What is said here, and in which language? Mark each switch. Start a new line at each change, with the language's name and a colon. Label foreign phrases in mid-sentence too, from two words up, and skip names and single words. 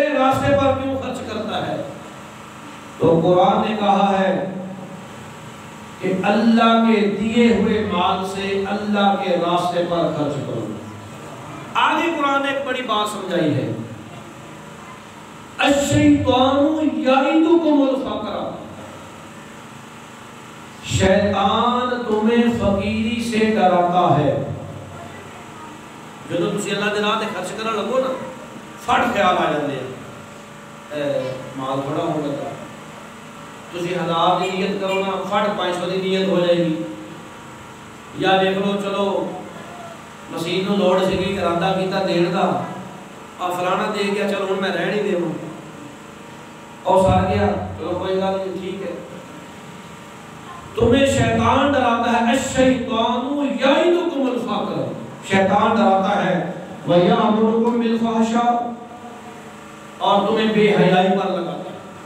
Urdu: راستے پر کیوں خرچ کرتا ہے؟ تو قرآن نے کہا ہے کہ اللہ کے دیے ہوئے مال سے اللہ کے راستے پر خرچ کرو۔ آگے قرآن نے ایک بڑی بات سمجھائی ہے،
Arabic: الشیطان یعدکم الفقر،
Urdu: شیطان تمہیں فقیری سے ڈراتا ہے۔
Punjabi: جدو تسی اللہ دے راہ تے خرچ کرن لگو نا، فٹ خیال آ جاندے ہیں مال تھوڑا ہو گیا، تسی 1000 دی نیت کرو نا، فٹ 500 دی نیت ہو جائے گی۔ یا دیکھ لو چلو مسیح نو لوڑ سکی ارادہ کیتا دین دا، فلانا دے گیا چلو ہن میں رہن ہی دیواں، اور سار گیا چلو کوئی گل نہیں ٹھیک ہے۔
Urdu: تمہیں شیطان ڈراتا ہے،
Arabic: الشیطان یعدکم الفقر،
Urdu: شیطان ڈراتا ہے،
Arabic: وَيَأْمُرُكُمْ بِالْفَحْشَاءِ،
Urdu: اور تمہیں بے حیائی پر لگاتا ہے۔